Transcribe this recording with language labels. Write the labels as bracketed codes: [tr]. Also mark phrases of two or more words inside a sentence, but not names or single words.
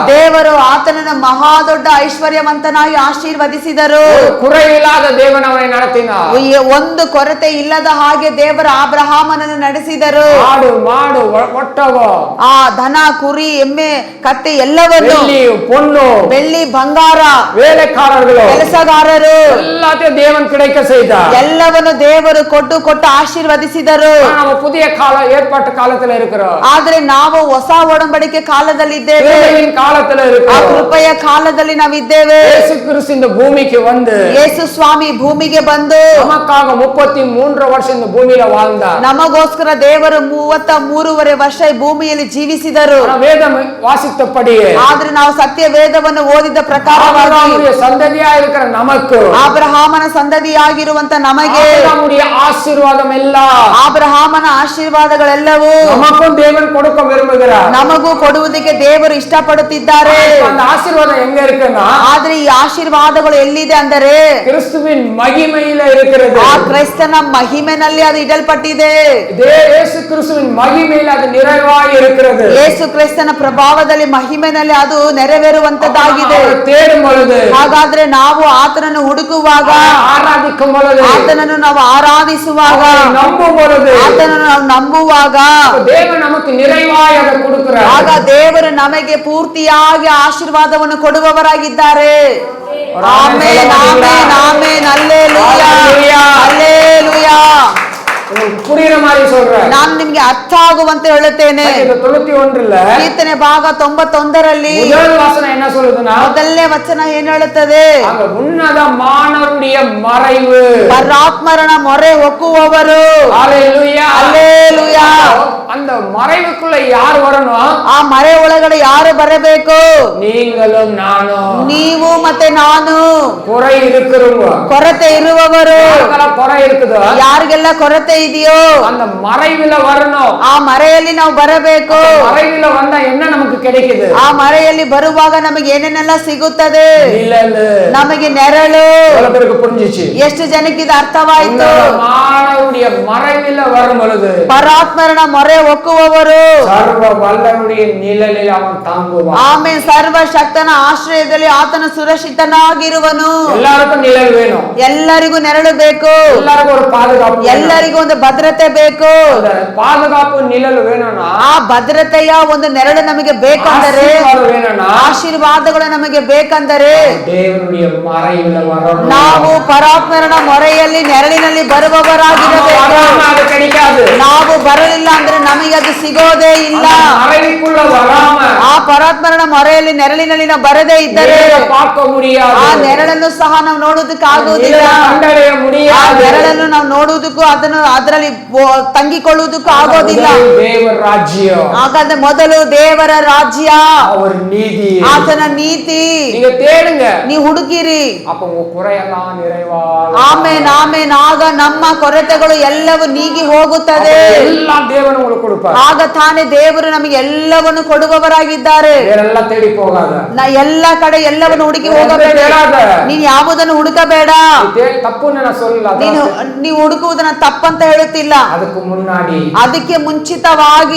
[kn] ದೇವರು ಆತನನ್ನು ಮಹಾದೊಡ್ಡ ಐಶ್ವರ್ಯವಂತನಾಗಿ ಆಶೀರ್ವದಿಸಿದರು. [ta] குறையில்லாத தேவன் அவனை நடத்தினார். [kn] ಒಂದು ಕೊರತೆ ಇಲ್ಲದ ಹಾಗೆ ದೇವರು ಅಬ್ರಹಾಮನನ್ನು ನಡೆಸಿದರು. [ta] ஆடு மாடு ஒட்டகம், [kn] ಆ ದನ ಕುರಿ ಎಮ್ಮೆ ಕತ್ತೆ ಎಲ್ಲವನ್ನು, [ta] வெள்ளி பொண்ணு, [kn] ಬೆಳ್ಳಿ ಬಂಗಾರ, [ta] வேலைக்காரர்களோ [kn] ಕೆಲಸಗಾರರು [ta] எல்லாத்தையும் தேவன் கிடைக்க செய்தார். [kn] ಎಲ್ಲವನ್ನು ದೇವರು ಕೊಟ್ಟು ಆಶೀರ್ವದಿಸಿದರು. [ta] நம்ம புதிய கால ஏற்பாட்டு காலத்துல இருக்கிறோம். [kn] ಆದ್ರೆ ನಾವು ಹೊಸ ಒಡಂಬಡಿಕೆ ಕಾಲದಲ್ಲಿದ್ದೇವೆ. [ta] கிருபையின் காலத்துல ಆ இருக்கிறோம். [kn] ಕೃಪೆಯ ಕಾಲದಲ್ಲಿ ನಾವಿದ್ದೇವೆ. [ta] இயேசு கிறிஸ்து இந்த பூமிக்கு வந்து [kn] ಯೇಸು ಸ್ವಾಮಿ ಭೂಮಿಗೆ ಬಂದು [ta] நமக்காக 33 வருஷம் இந்த பூமியில வாழ்ந்தார். [kn] ನಮಗೋಸ್ಕರ ದೇವರು 33 ವರ್ಷ ಈ ಭೂಮಿಯಲ್ಲಿ ಜೀವಿಸಿದರು. [ta] ஆனா வேதம் வாசித்தபடி [kn] ಆದ್ರೆ ನಾವು ಸತ್ಯ ವೇದವನ್ನು ಓದಿದ ಪ್ರಕಾರವಾಗಿ [ta] ஆபிரகாமுடைய சந்ததியா இருக்கிற நமக்கு [kn] ಅಬ್ರಹಾಮನ ಸಂತತಿಯಾಗಿರುವಂತ ನಮಗೆ [ta] ஆபிரகாமுடைய ஆசீர்வாதம் எல்லாம் [kn] ಅಬ್ರಹಾಮನ ಆಶೀರ್ವಾದಗಳೆಲ್ಲವೂ [ta] நமக்கும் தேவன் கொடுக்க விரும்புகிறார். [kn] ನಮಗೂ ಕೊಡುವುದಕ್ಕೆ ದೇವರು ಇಷ್ಟಪಡುತ್ತಿದ್ದಾರೆ. [ta] அந்த ஆசீர்வாதம் எங்க இருக்குன்னா [kn] ಆದ್ರೆ ಈ ಆಶೀರ್ವಾದಗಳು ಎಲ್ಲಿದೆ ಅಂದರೆ [ta] கிறிஸ்துவின் மகிமையில இருக்கிறது. [kn] ಆ ಕ್ರೈಸ್ತನ ಮಹಿಮೆನಲ್ಲಿ ಅದು ಇಡಲ್ಪಟ್ಟಿದೆ. [ta] இயேசு கிறிஸ்துவின் மகிமையில அது நிறைவாய் இருக்கிறது. [kn] ಯೇಸು ಕ್ರಿಸ್ತನ ಪ್ರಭಾವದಲ್ಲಿ ಮಹಿಮೆನಲ್ಲಿ ಅದು ನೆರವೇರುವಂತದ್ದಾಗಿದೆ. [ta] அவரை தேடும் பொழுது, [kn] ಹಾಗಾದ್ರೆ ನಾವು ಆತನನ್ನು ಹುಡುಕುವಾಗ, [ta] ஆராதிக்கும் பொழுது, [kn] ಆತನನ್ನು ನಾವು ಆರಾಧಿಸುವಾಗ, [ta] அவரை நம்பும் பொழுது [kn] ಆತನನ್ನು ನಾವು ನಂಬುವಾಗ [ta] தேவன் நமக்கு நிறைவாய் அதை கொடுக்கிறார். [kn] ಆಗ ದೇವರು ನಮಗೆ ಪೂರ್ತಿಯಾಗಿ ಆಶೀರ್ವಾದವನ್ನು ಕೊಡುವವರಾಗಿದ್ದಾರೆ. ಆಮೆನ್, ಆಮೆನ್, ಆಮೆನ್, ಹಲ್ಲೆಲೂಯಾ, ಹಲ್ಲೆಲೂಯಾ. [ta] உங்களுக்கு புரியுற மாதிரி சொல்றேன். [kn] ನಾನು ನಿಮ್ಗೆ ಅರ್ಥ ಆಗುವಂತೆ ಹೇಳುತ್ತೇನೆ. [ta] 91ல [kn] ಕೀರ್ತನೆ ಭಾಗ 91ರಲ್ಲಿ [ta] முதல் வசனம் என்ன சொல்லுதுன்னா, [kn] ಮೊದಲನೇ ವಚನ ಏನ್ ಹೇಳುತ್ತದೆ? [ta] அங்க உன்னதமானவருடைய மறைவு. [kn] ಪರಾತ್ಮರನ ಮೊರೆ ಹೊಕ್ಕುವವರು. [ta] ஹalleluya, [kn] ಹಲ್ಲೆಲೂಯಾ. [ta] அந்த மறைவுக்குள்ள யார் வரணும்? [kn] ಆ ಮರೆ ಒಳಗಡೆ ಯಾರು ಬರಬೇಕು? [ta] நீங்களும் நானும். [kn] ನೀವು ಮತ್ತೆ ನಾನು. [ta] குறை இருக்கிறவங்க, [kn] ಕೊರತೆ ಇರುವವರು, [ta] யாருக்கெல்லாம் குறை இருக்குதோ [kn] ಯಾರಿಗೆಲ್ಲ ಕೊರತೆ ಇದೆಯೋ [ta] அந்த மறைவுல வரணும். [kn] ಆ ಮರೆಯಲ್ಲಿ ನಾವು ಬರಬೇಕು. [ta] மறைவுல வந்தா என்ன நமக்கு கிடைக்குது? [kn] ಆ ಮರೆಯಲ್ಲಿ ಬರುವಾಗ ನಮಗೆ ಏನೇನೆಲ್ಲ ಸಿಗುತ್ತದೆ? [ta] நிழலு. [kn] ನಮಗೆ ನೆರಳು. [ta] எவ்வளவு பேருக்கு புரிஞ்சிச்சு? [kn] ಎಷ್ಟು ಜನಕ್ಕೆ ಇದು ಅರ್ಥವಾಯಿತು? [ta] உன்னதமானவருடைய மறைவுல வரும் பொழுது [kn] ಪರಾತ್ಮರನ ಮೊರೆ ಒಕ್ಕುವವರು, [ta] சர்வ வல்லவருடைய நிழலில் அவன் தாங்குவான். [kn] ಆಮೇಲೆ ಸರ್ವಶಕ್ತನ ಆಶ್ರಯದಲ್ಲಿ ಆತನ ಸುರಕ್ಷಿತನಾಗಿರುವನು. [ta] எல்லாருக்கும் நிழல் வேணும். [kn] ಎಲ್ಲರಿಗೂ ನೆರಳು ಬೇಕು. [ta] எல்லாருக்கும் ஒரு பாதுகாப்பு வேணும். [kn] ಎಲ್ಲರಿಗೂ ಒಂದು ಭದ್ರತೆ ಬೇಕು. [ta] அந்த பாதுகாப்பு நிழல் வேணும்னா, [kn] ಆ ಭದ್ರತೆಯ ಒಂದು ನೆರಳು ನಮಗೆ ಬೇಕಂದರೆ, [ta] ஆசீர்வாதம் வேணும்னா, [kn] ಆ ಆಶೀರ್ವಾದಗಳು ನಮಗೆ ಬೇಕಂದರೆ [ta] தேவனுடைய மறைவுல வரணும். [kn] ನಾವು ಪರಾತ್ಮರನ ಮೊರೆಯಲ್ಲಿ ನೆರಳಿನಲ್ಲಿ ಬರುವವರಾಗಿರಬೇಕು. [ta] வராம அது கிடைக்காது. [kn] ನಾವು ಬರಲಿಲ್ಲ ಅಂದ್ರೆ ನಮಗೆ ಅದು ಸಿಗೋದೇ ಇಲ್ಲ. [ta] மறைவுக்குள்ள வராம [kn] ಆ ಪರಾತ್ಮರನ ಮೊರೆಯಲ್ಲಿ ನೆರಳಿನಲ್ಲಿ ನಾವು ಬರದೇ ಇದ್ದರೆ [ta] பார்க்க முடியாது. [kn] ಆ ನೆರಳನ್ನು ಸಹ ನಾವು ನೋಡುವುದಕ್ಕೆ ಆಗುವುದಿಲ್ಲ. [ta] ಕಂಡறிಯ ಆ முடியாது. [kn] ನೆರಳನ್ನು ನಾವು ನೋಡುವುದಕ್ಕೂ ಅದರಲ್ಲಿ ತಂಗಿಕೊಳ್ಳುವುದಕ್ಕೂ ಆಗೋದಿಲ್ಲ. ದೇವರ ರಾಜ್ಯ, ಹಾಗಾದ್ರೆ ಮೊದಲು ದೇವರ ರಾಜ್ಯ, ಅವರ ನೀತಿ, ಆತನ ನೀತಿ [ta] நீங்க தேடுங்க, [kn] ನೀವು ಹುಡುಕಿರಿ. [ta] அப்ப உங்க குறையெல்லாம் நிறைவாகும். [kn] ಆಮೇನ್ ಆಮೇನ್. ಆಗ ನಮ್ಮ ಕೊರತೆಗಳು ಎಲ್ಲವೂ ನೀಗಿ ಹೋಗುತ್ತದೆ. [ta] எல்லாம் தேவன் உங்களுக்கு கொடுப்பார். [kn] ಆಗ ತಾನೇ ದೇವರು ನಮಗೆ ಎಲ್ಲವನ್ನು ಕೊಡುವವರಾಗಿದ್ದಾರೆ. [ta] வேறெல்லாம் தேடி போகாத, [kn] ಎಲ್ಲ ಕಡೆ ಎಲ್ಲವನ್ನು ಹುಡುಕಿ ಹೋಗಬೇಡ. ನೀನ್ ಯಾವುದನ್ನು ಹುಡುಕಬೇಡ. [ta] தப்பு நான் சொல்லல, [kn] ನೀವು ಹುಡುಕುವುದನ್ನ ತಪ್ಪಂತ ಹೇಳುತ್ತಿಲ್ಲ. [ta] அதுக்கு முன்னாடி [kn] ಅದಕ್ಕೆ ಮುಂಚಿತವಾಗಿ